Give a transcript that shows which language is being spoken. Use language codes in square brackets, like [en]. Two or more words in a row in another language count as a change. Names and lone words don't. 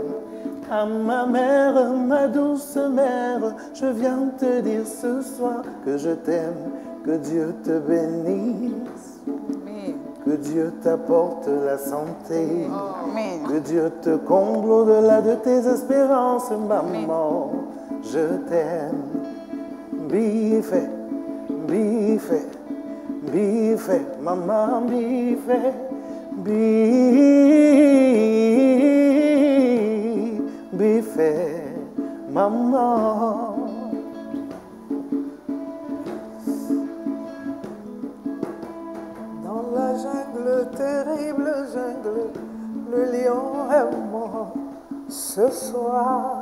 [fr] À ma mère, ma douce mère, je viens te dire ce soir que je t'aime. Que Dieu te bénisse. Que Dieu t'apporte la santé. Que Dieu te comble au-delà de tes espérances, maman. Je t'aime. Bife, bife, bife, maman, bife, bife, maman. Dans la jungle, terrible jungle, le lion est mort ce soir.